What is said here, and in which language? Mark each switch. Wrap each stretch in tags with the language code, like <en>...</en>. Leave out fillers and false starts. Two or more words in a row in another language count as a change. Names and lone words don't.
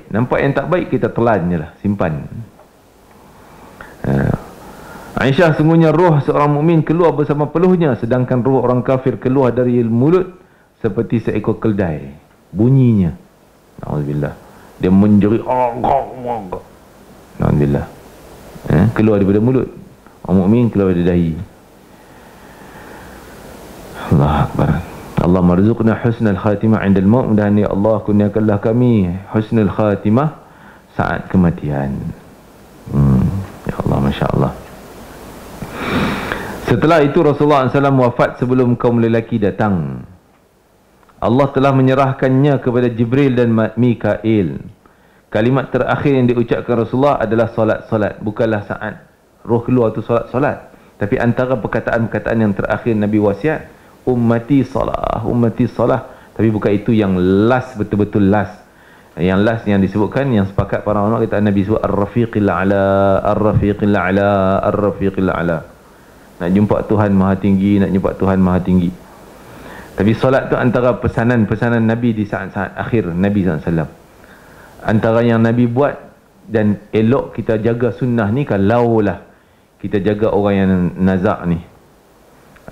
<ms>Nampak yang tak baik, kita telan je lah, simpan. Aisyah, sungguhnya roh seorang mukmin keluar bersama peluhnya, sedangkan roh orang kafir keluar dari mulut seperti seekor keldai. Bunyinya, na'udzubillah, dia menjerit, na'udzubillah, keluar daripada mulut. Orang mukmin keluar dari dahi.</ms> <ar>الله أكبر. الله مرزقنا حسن الخاتمة عند الموت.</ar> <ms>Dan ya Allah, kurniakanlah kami husnul khatimah saat kematian.</ms> <ar>يا الله، ما شاء الله.</ar> <ms>Setelah itu Rasulullah SAW wafat sebelum kaum lelaki datang. Allah telah menyerahkannya kepada Jibril dan Mikail. Kalimat terakhir yang diucapkan Rasulullah adalah solat-solat. Bukanlah saat roh keluar tu solat-solat, tapi antara perkataan-perkataan yang terakhir Nabi wasiat,</ms> <ar>أمتي الصلاة.</ar> <ms>Tapi bukan itu yang last, betul-betul last. Yang last yang disebutkan, yang sepakat para ulama kata Nabi sebut</ms> <ar>الرفيق الأعلى, الرفيق الأعلى, الرفيق الأعلى.</ar> <ms>Nak jumpa Tuhan Maha Tinggi, nak jumpa Tuhan Maha Tinggi. Tapi solat tu antara pesanan-pesanan Nabi di saat-saat akhir Nabi SAW. Antara yang Nabi buat dan elok kita jaga sunnah ni, kalaulah kita jaga orang yang nazak ni.</ms>